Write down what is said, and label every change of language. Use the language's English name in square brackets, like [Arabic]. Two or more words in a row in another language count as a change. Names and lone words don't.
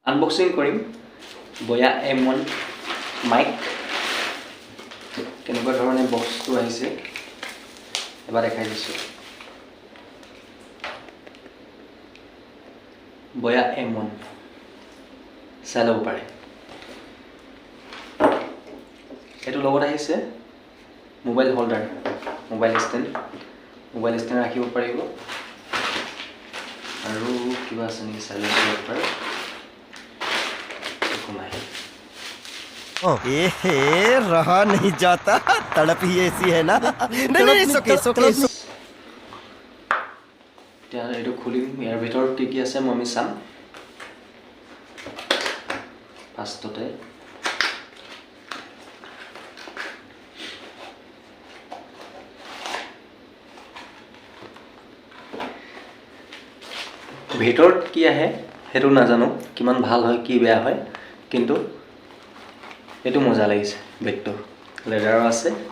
[Assamese] আনবক্সিং কৰিম বয়া M1 মাইক কেনেকুৱা ধৰণে বক্সটো আহিছে এবাৰ দেখাই দিছোঁ বয়া M1 চাই ল'ব পাৰে এইটো লগত আহিছে [English] mobile holder mobile stand [Assamese] ৰাখিব পাৰিব আৰু কিবা আছে নেকি চাই ল'ব পাৰে [Hindi] रहा नहीं जाता तड़प ही ऐसी है ना नहीं सोके [Assamese] এইটো খুলিম ইয়াৰ ভিতৰত কি আছে মই আমি চাম ফাৰ্ষ্টতে ভিতৰত কি আহে হেতু নাজানো কিমান ভাল হয় কি বেয়া হয় কিন্তু এটো মজা লাগিছে বেগটো লেদাৰ আছে